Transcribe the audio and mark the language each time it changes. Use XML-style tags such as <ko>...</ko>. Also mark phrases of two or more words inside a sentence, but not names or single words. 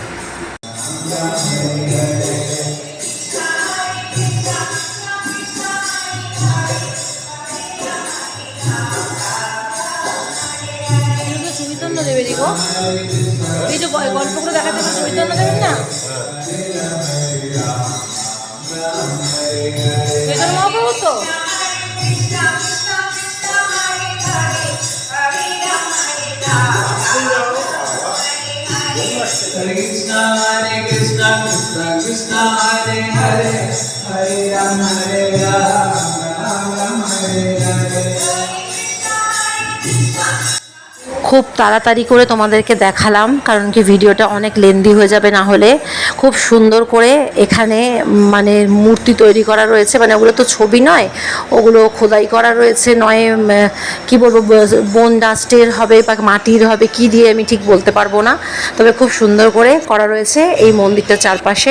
<bn>চৈতন্য দেবের এই যে গল্পগুলো দেখাতে চৈতন্য দেবেন না, চৈতন্য মহাপ্রভু তো।</bn> <sa>हरे कृष्ण कृष्ण कृष्ण हरे हरे हरे राम राम राम हरे हरे।</sa> <bn>খুব তাড়াতাড়ি করে তোমাদেরকে দেখালাম, কারণ কি ভিডিওটা অনেক লেন্দি হয়ে যাবে না হলে। খুব সুন্দর করে এখানে মানে মূর্তি তৈরি করা রয়েছে, মানে ওগুলো তো ছবি নয়, ওগুলো খোদাই করা রয়েছে, নয় কি বলবো,</bn> <en>bone dust</en> <bn>হবে বা মাটির হবে, কি দিয়ে আমি ঠিক বলতে পারবো না, তবে খুব সুন্দর করে করা রয়েছে এই মন্দিরটার চারপাশে।</bn>